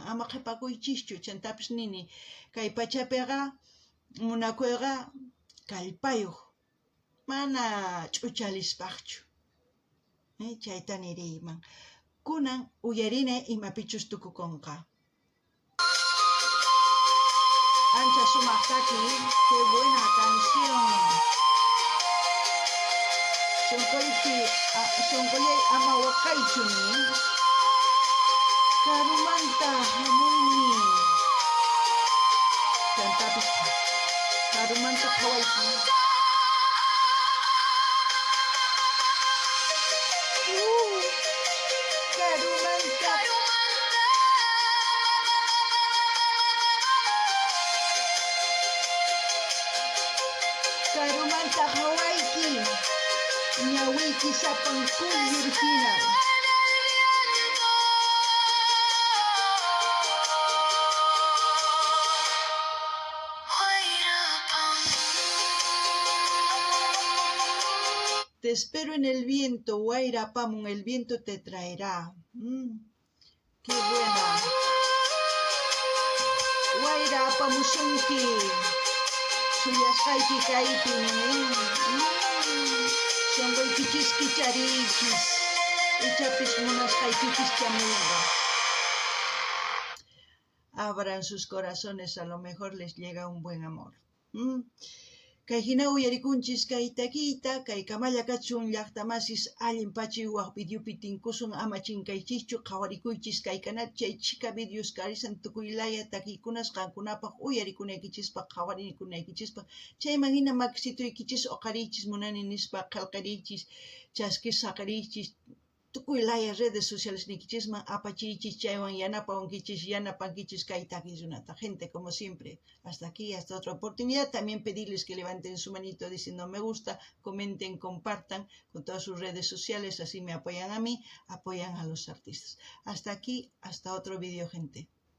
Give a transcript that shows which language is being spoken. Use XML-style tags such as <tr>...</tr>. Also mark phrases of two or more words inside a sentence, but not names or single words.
<qu>Ama qhipakuychischu chantapis nini. Kay pachapiqa munakuyqa kallpayuq. Mana ch'uchalispaqchu. Chayta niriyman. Kunan uyarinay imapichus tukukunqa. Ancha sumaqtaki,</qu> <es>qué buena canción.</es> <qu>Sonkollay ama waqaychuni. Karumanta hamuymi. Chantapis karumanta qhawayki. Karumanta. Karumanta qhawayki. Ñawiyki sapan kullurhina.</qu> <es>Te espero en el viento, Wayrapamun, el viento te traerá. Qué buena.</es> <qu>Wayrapamusunki. Suyasqayki kaypi. Sonquykichis kichariychis. Ichapis munasqaykichis chamuyqa.</qu> <es>Abran sus corazones, a lo mejor les llega un buen amor.</es> <qu>Kay hina uyarikunchis kay takiyta, kay kamalla kachun llaqtamasis allin pachiwaq videopi tinkusun ama chinkaychischu qhawarikuychis kaykanata chay chika videos karisan tukuylaya takiykunas qankunapaq uyarikunaykichispa qhawarikunaykichispa chayman hina makisituykichis uqariychis munani nispa qillqiriychis chaskis saqiriychis tukuylaya</qu> <es>redes sociales</es> <qu>nikichisman apachiychis chaywan yanapankichis kay takiykunata.</qu> <es>Gente, como siempre, hasta aquí, hasta otra oportunidad. También pedirles que levanten su manito diciendo me gusta, comenten, compartan con todas sus redes sociales, así me apoyan a mí, apoyan a los artistas. Hasta aquí, hasta otro vídeo, gente.</es>